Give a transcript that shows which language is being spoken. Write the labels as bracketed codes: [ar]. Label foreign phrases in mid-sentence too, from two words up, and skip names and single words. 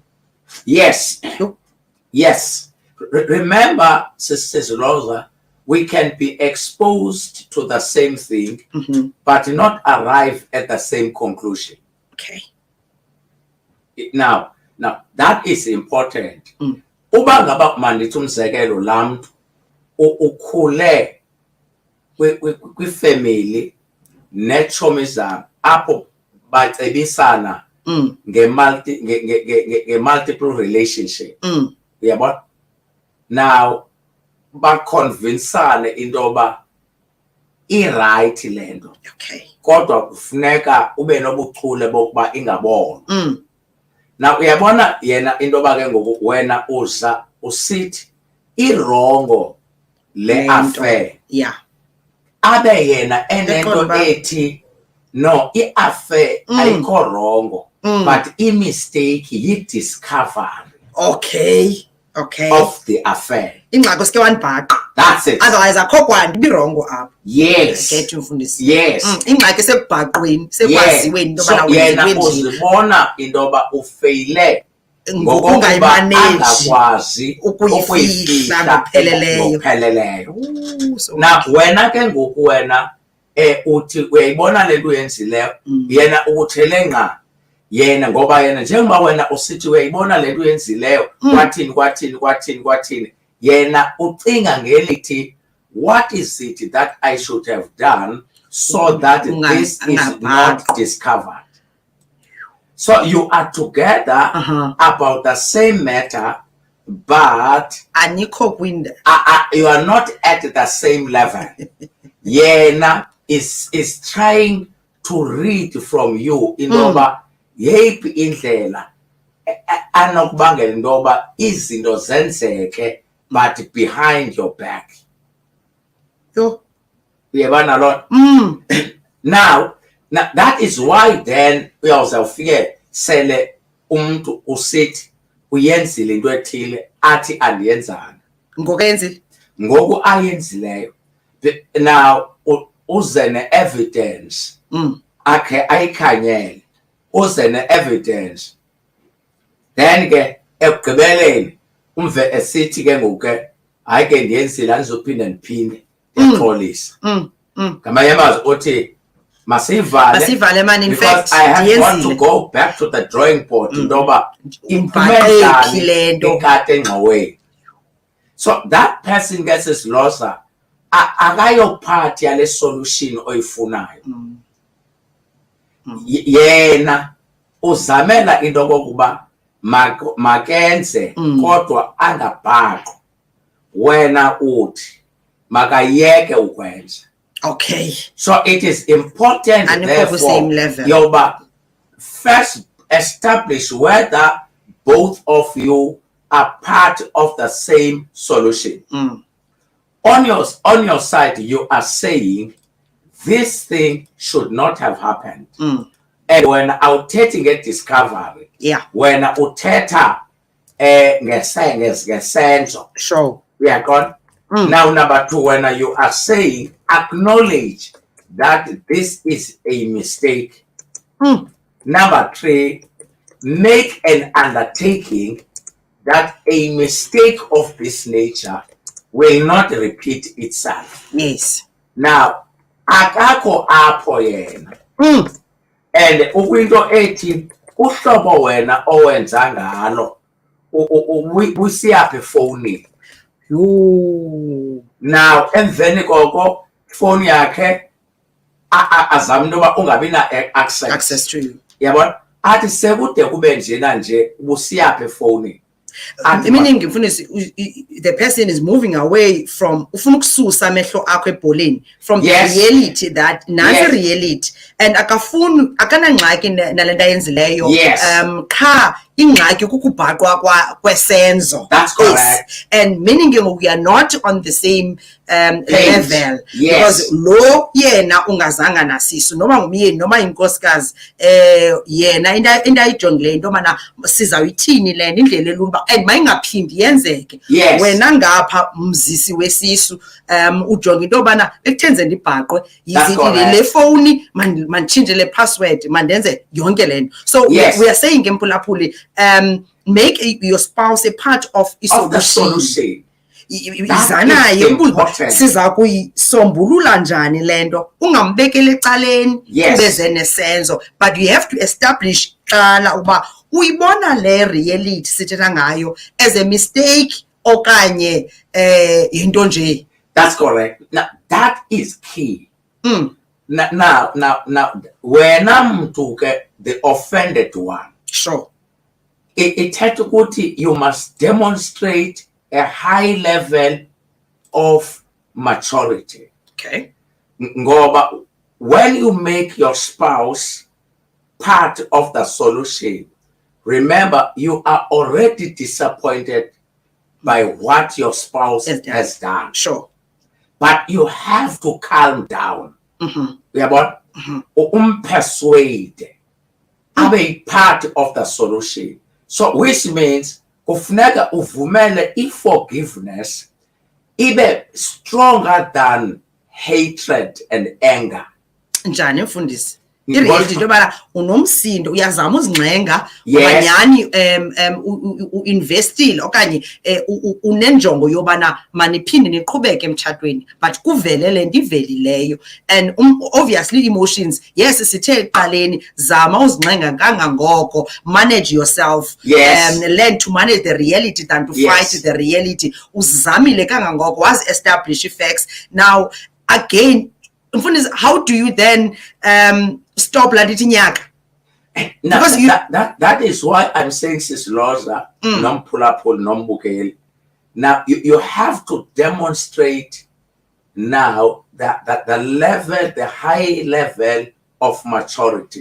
[en] Yes. Yes. Remember, Sister Lhoza, we can be exposed to the same thing, but not arrive at the same conclusion. Okay. Now, that is important. [xh] Uba ngaba mandithi umzekelo lamntu ukhule kwifamily nechomi zabo apho bacebisana nge-multiple relationship. Yabo? Now baconvinsane into yoba i-right le nto. [en] Okay. [xh] Kodwa kufuneka ube nobuchule bokuba ingabonwa. Now uyabona yena into yoba ke ngoku wena uza usithi irongo le affair. [en] Yeah. [xh] Abe yena enento ethi no, i-affair ayikho rongo, but i-mistake yi-discovery. [en] Okay. Of the affair. That's it. Otherwise, [xh] akho kwanto birongo apha. [en] Yes. Get umfundisi. Yes. [xh] Ingxaki sekubhaqweni, sekwaziweni into yobana yena uzibona into yoba ufeyile ngokungayimanaji ukuyifihla ngokupheleleyo. Na wena ke ngoku wena uthi uyayibona le nto uyenzileyo, yena ukuthele nqa. Yena ngoba yena njengoba wena usithi uyayibona le nto uyenzileyo kwathini yena ucinga ngelithi, [en] what is it that I should have done so that this is not discovered? So you are together about the same matter, but you are not at the same level. Yena is trying to read from you in over [xh] yeyiphi indlela anokubangela into yoba izinto zenzeke [en] but behind your back. [xh] Uyabona lo? Now that is why then uyawuzawufike sele umuntu usithi uyenzile into ethile athi andiyenzanga ngoku ayenzileyo. Now uze ne-evidence akhe ayikhanyele, uze ne-evidence, then ke ekugqibeleni umve esithi ke ngoku ke hayi ke ndiyenzile andizophinda ndiphinde ndiyaqolisa. Ngamanye amazwi uthi masivale man, [en] in fact I want to go back to the drawing board [xh] into yoba ikade engxoweni. [en] So that person gets his Lhoza [xh] akayophathi yale solution oyifunayo. Yena uzamela into okokuba makenze kodwa angabhaqwa. Wena uthi makayeke ukwenza. [en] Okay. So it is important therefore yoba first establish whether both of you are part of the same solution. On your side, you are saying this thing should not have happened. And when [xh] awuthetha ngediscovery, wena uthetha ngesenzo. [en] Sure. [xh] Uyaqonda? [en] Now number 2, when you are saying acknowledge that this is a mistake. Number 3, make an undertaking that a mistake of this nature will not repeat itself. Yes. Now, [xh] akakho apho yena. And ukwinto ethi uhlobo wena owenza ngalo usiyaphi efowunini. Now, emveni koko ifoni yakhe azama into yoba ungabi na access [en] to you. [xh] Yabona? Athi sekude kube njena nje busiyaphi efowunini. [en] Meaning the person is moving away from [xh] ufuna ukususa amehlo akho ebholeni [en] from the reality that [xh] nansi reality and akafuni akanangxaki nalento ayenzileyo qha ingxaki kukubhaqwa kwesenzo. [en] That's correct. And meaning we are not on the same level. Yes. Because [xh] lo yena ungazanga nasiso noma ngumyeni noma inkosikazi yena into ayijongileyo into mana sizawuyithini le indlela elumba and mayingaphindi yenzeke. Wena ngapha mzisi wesisu ujonga into bana ekuthenze ndibhaqwe yizithi le phone manditshintshe le password mandenze yonke lento. [en] So we are saying empulaphuli make your spouse a part of the solution. [xh] Izanaye ukuthi siza kuyisombulula njani lento ungambekele ecaleni kubeze nesenzo, [en] but you have to establish [xh] qala uba uyibona le reality sithetha ngayo [en] as a mistake [xh] okanye into nje. [en] That's correct. Now that is key. Now wena mntu ke the offended one. Sure. It had to go to, you must demonstrate a high level of maturity. Okay. Ngoba when you make your spouse part of the solution, remember you are already disappointed by what your spouse has done. Sure. But you have to calm down. Persuade. Be part of the solution. So which means [xh] kufuneka uvumele [en] forgiveness ibe stronger than hatred and anger. [xh] Njani mfundisi? Iredi into bana unomsindo uyazama uzingxenga abanyani uinvestile okanye unenjongo yobana maniphinde niqhubeke emtshatweni but kuvele lento ivelileyo [en] and obviously emotions yes [xh] sithe eqaleni zama uzingxenga kangangoko, [en] manage yourself, learn to manage the reality than to fight the reality. [xh] Uzamile kangangoko [en] was establish facts. Now again, how do you then stop Laditinyaka? Because that is why I'm saying Sis Lhoza, non-pull-up-pull, non-bukele. Now you have to demonstrate now that the level, the high level of maturity.